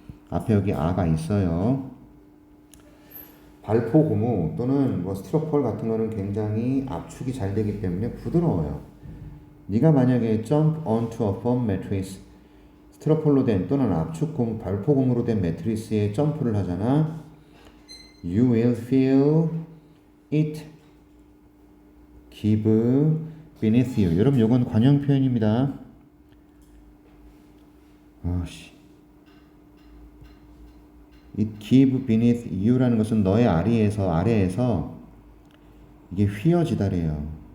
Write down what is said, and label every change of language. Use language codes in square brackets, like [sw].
[ko] 앞에 여기 아가 있어요. 발포 고무 또는 뭐 스티로폴 같은 거는 굉장히 압축이 잘 되기 때문에 부드러워요. 네가 만약에 [en] jump onto a foam mattress, [ko] 스티로폴로 된 또는 압축 고무, 발포 고무로 된 매트리스에 점프를 하잖아. [en] You will feel it give beneath you. [ko] 여러분 요건 관용 표현입니다. [en] It give beneath you [ko] 라는 것은 너의 아래에서 이게 휘어지다래요.